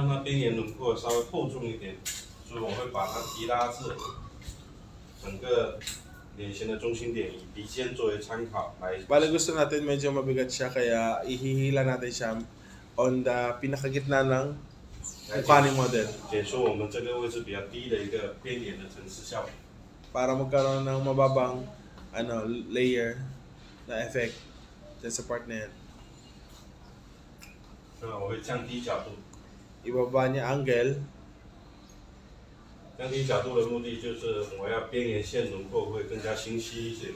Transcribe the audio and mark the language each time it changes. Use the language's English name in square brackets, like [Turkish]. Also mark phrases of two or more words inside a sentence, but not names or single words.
[Chinese] 边缘轮廓稍微厚重一点，所以我会把它提拉至整个脸型的中心点，以鼻尖作为参考来。 [Filipino] Bale gusto natin medyo mabigat siya kaya ihihila natin siya on the pinakagitna ng mukha ni model [Chinese] 解说我们这个位置比较低的一个边缘的层次效果。 [Filipino] para magkaroon ng mababang layer na effect dyan sa part na yan. [Chinese] 那我会降低角度， [Filipino] Ibaba niya angle [Chinese] 降低角度的目的就是我要边缘线轮廓会更加清晰一些。